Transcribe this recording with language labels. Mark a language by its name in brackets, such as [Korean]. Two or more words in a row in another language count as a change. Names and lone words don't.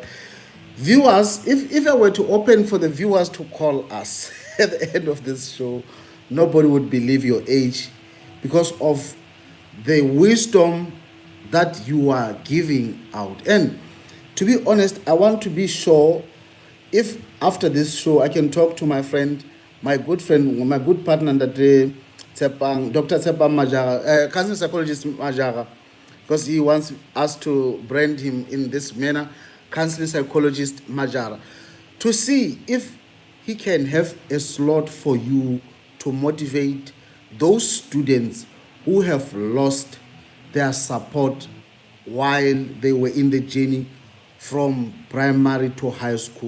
[English] Viewers, if I were to open for the viewers to call us at the end of this show, nobody would believe your age because of the wisdom that you are giving out. And to be honest, I want to be sure if after this show I can talk to my friend, my good friend, my good partner, that Dr. Tsepang Majara, cousin psychologist Majara, because he wants us to brand him in this manner, counseling psychologist Majara, to see if he can have a slot for you to motivate those students who have lost their support while they were in the journey from primary to high school.